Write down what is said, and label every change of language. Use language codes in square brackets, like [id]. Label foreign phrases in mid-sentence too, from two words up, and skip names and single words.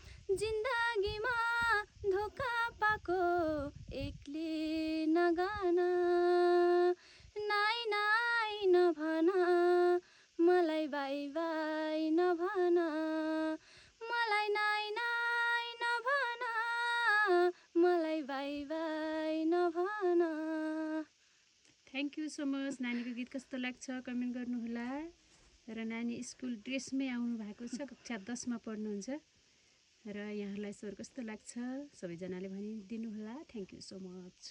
[ne] जिन्दगीमा धोका पाको एक्लै नगान, नाइ नाइ नभन, मलाई बाई बाई नभन, मलाई नाइ नाइ नभन, मलाई बाई बाई नभन। [en] Thank you so much। [ne] नानीको गीत कस्तो लाग्छ, कमेन्ट गर्नुहोला। र नानी स्कुल ड्रेसमै आउनु भएको छ, कक्षा दसमा पढ्नुहुन्छ। र यहाँलाई स्वर कस्तो लाग्छ, सबैजनाले भनिदिनुहोला। [en] Thank you so much।